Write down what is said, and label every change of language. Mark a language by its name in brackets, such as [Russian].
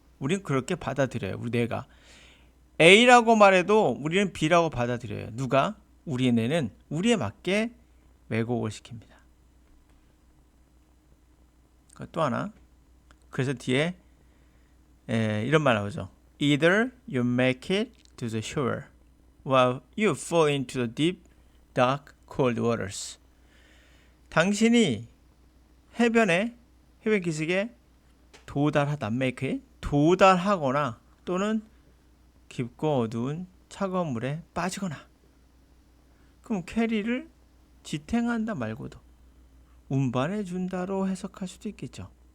[Korean] 우리는 그렇게 받아들여요. 우리 뇌가 A라고 말해도 우리는 B라고 받아들여요. 누가? 우리의 뇌는 우리에 맞게 왜곡을 시킵니다. 또 하나. 그래서 뒤에 이런 말 나오죠. [English] Either you make it to the shore while you fall into the deep, dark, cold waters. [Korean] 당신이 해변 기슭에 도달하다, [English] make it, [Korean] 도달하거나 또는 깊고 어두운 차가운 물에 빠지거나. 그럼 캐리를 지탱한다 말고도 운반해 준다로 해석할 수도 있겠죠.